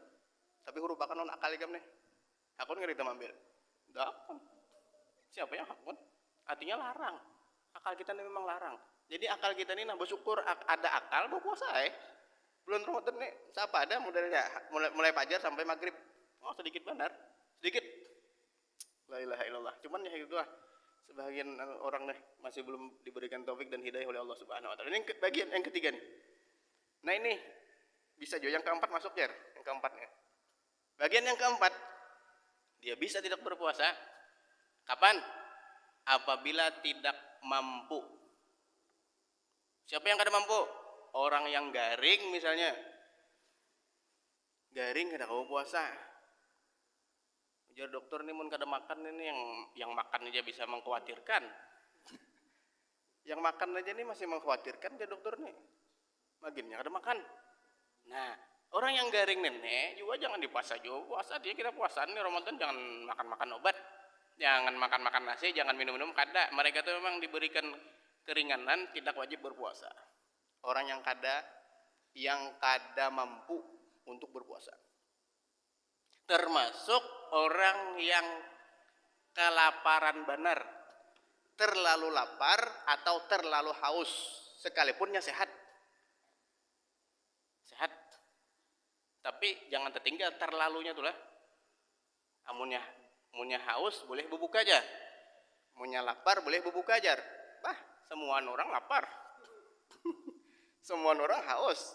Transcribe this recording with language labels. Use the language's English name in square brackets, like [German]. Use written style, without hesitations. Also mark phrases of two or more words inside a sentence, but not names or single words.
[Banjar] Tapi huruf akan non akal ikam nih, hakun nggak kita ambil, dah. Siapa yang hakun? Artinya larang. Akal kita ini memang larang. Jadi akal kita ini nah bersyukur ada akal berpuasa bulan Ramadan nih siapa ada modelnya mulai fajar sampai maghrib. Oh sedikit benar, sedikit. [Arabic] لا إله إلا الله. [Indonesian] Cuman ya itu lah sebagian orang nih masih belum diberikan taufik dan hidayah oleh [Arabic] الله سبحانه وتعالى. [Indonesian] Ini bagian yang ketiga nih. Nah ini bisa juga yang keempat masuk ya, yang keempatnya. Bagian yang keempat dia bisa tidak berpuasa kapan? Apabila tidak mampu. Siapa yang kada mampu? [Banjar] Orang yang garing misalnya. Garing kada mau puasa. Ujar dokter nih mun kada makan ini yang makan aja bisa mengkhawatirkan. Yang makan aja nih masih mengkhawatirkan dia dokter nih. Maginnya kada makan. Nah, orang yang garing nenek juga jangan dipuasa juga. Puasa dia kita puasa nih Ramadan jangan makan-makan obat. Jangan makan-makan nasi, jangan minum-minum kada. [Indonesian] Mereka tuh memang diberikan keringanan, tidak wajib berpuasa. Orang yang kada mampu untuk berpuasa. Termasuk orang yang kelaparan benar, terlalu lapar atau terlalu haus, sekalipunnya sehat. Sehat. [Banjar] Tapi jangan tertinggal terlalunya tuh lah. Amunnya haus boleh berbuka aja. Amunnya lapar boleh berbuka aja. [Indonesian] Semua orang lapar. Semua orang haus.